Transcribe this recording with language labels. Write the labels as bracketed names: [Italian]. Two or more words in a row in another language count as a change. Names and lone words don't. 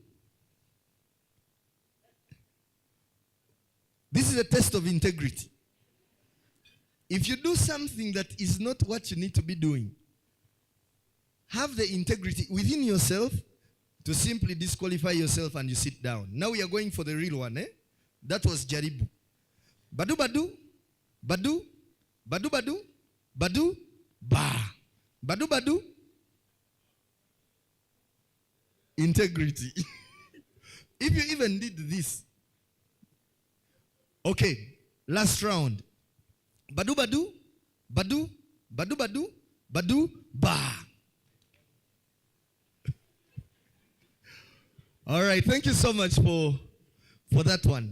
[English] This is a test of integrity. If you do something that is not what you need to be doing, have the integrity within yourself to simply disqualify yourself and you sit down. Now we are going for the real one, eh? That was Jaribu. Badu Badu, Badu, Badu Badu, Badu, Ba. Badu Badu. Integrity. If you even did this. Okay, last round. Badu Badu, Badu, Badu Badu, Badu, Ba. All right, thank you so much for that one.